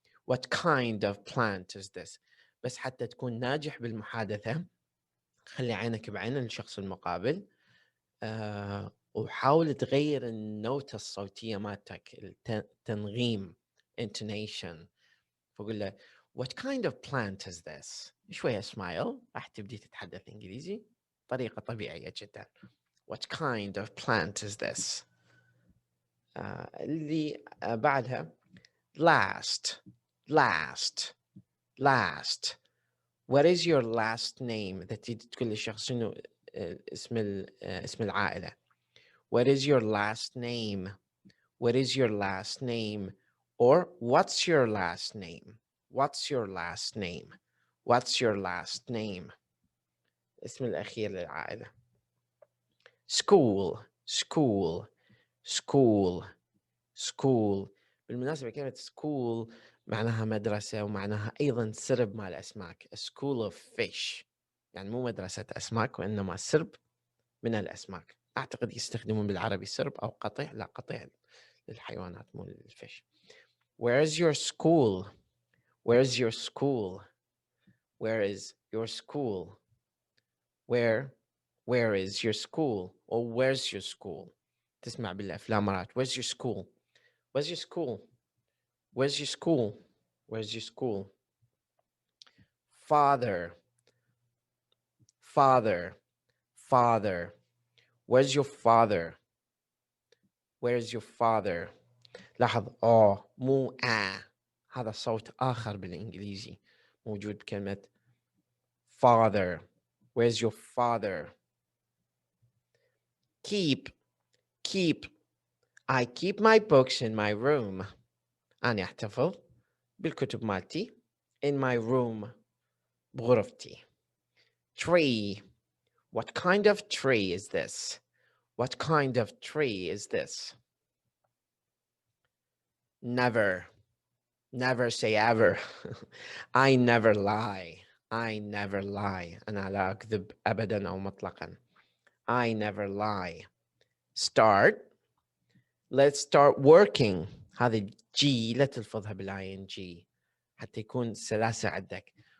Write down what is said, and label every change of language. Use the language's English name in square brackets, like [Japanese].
[English] What kind of plant is this? [Arabic] بس حتى تكون ناجح بالمحادثة خلي عينك بعين الشخص المقابل وحاول تغير النوتة الصوتية مالتك التنغيم intonation. فقول له [English] what kind of plant is this؟ [Arabic] شوية smile راح تبدي تتحدث إنجليزي طريقة طبيعية جدا. [English] What kind of plant is this؟ [Arabic] اللي بعدها [English] last last last. What is your last name؟ [Arabic] إذا تريد تقول للشخص شنو اسم العائلة. [English] What is your last name؟ What is your last name؟ or what's your last name؟ What's your last name؟ What's your last name؟ [Arabic] اسم الأخير للعائلة. [English] School school school school. [Arabic] بالمناسبة كلمة school معناها مدرسة ومعناها أيضا سرب مال أسماك. [English] A school of fish [Arabic] يعني مو مدرسة أسماك وإنما سرب من الأسماك. أعتقد يستخدمون بالعربي سرب أو قطيع. لا قطيع للحيوانات مو للفيش. [English] Where is your school؟ Where is your school؟ Where is your school؟ Where is your school or where's your school؟ [Arabic] تسمع بالأفلام مرات [English] where's your school؟ Where's your school؟ Where's your school؟ Where's your school؟ Father father father. Where's your father؟ Where's your father؟ [Arabic] لاحظ مو هذا صوت آخر بالإنجليزي موجود بكلمة [English] father. Where's your father؟ keep I keep my books in my room. [Arabic] أنا أحتفظ بالكتب مالتي [English] in my room [Arabic] بغرفتي. [English] Tree. What kind of tree is this؟ What kind of tree is this؟ Never say ever. I never lie. I never lie. [Arabic] أنا لا أكذب أبدا أو مطلقا. [English] I never lie. Start. Let's start working. [Arabic] هذه G لا تلفظها بالING حتى يكون سلاسة عندك.